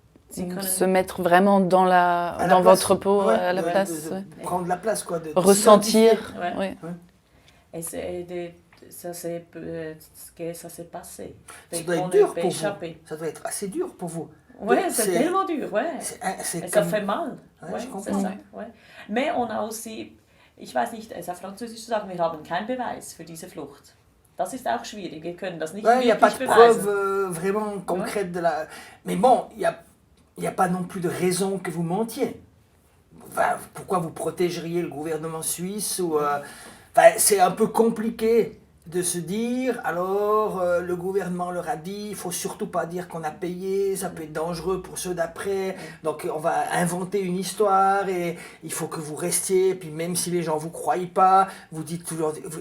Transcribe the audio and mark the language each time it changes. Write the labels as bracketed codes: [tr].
[fr] Se mettre vraiment dans votre peau, à la place. Prendre la place, quoi. Ressentir. Et ça s'est passé. Ça doit être dur pour vous. Ça doit être assez dur pour vous. Oui, c'est tellement dur, Et ça fait mal. Je comprends. Mais on a aussi, [de] ich weiß nicht, es ist auf Französisch zu sagen, wir haben keinen Beweis für diese Flucht. Das ist auch schwierig, wir können das nicht [fr] il n'y a pas de [de] beweisen. [fr] preuve vraiment concrète de la... Mais bon, il n'y a pas non plus de raison que vous mentiez. Enfin, pourquoi vous protégeriez le gouvernement suisse ou, c'est un peu compliqué de se dire, alors le gouvernement leur a dit, il ne faut surtout pas dire qu'on a payé, ça peut être dangereux pour ceux d'après, donc on va inventer une histoire et il faut que vous restiez, et puis même si les gens ne vous croient pas, vous dites toujours...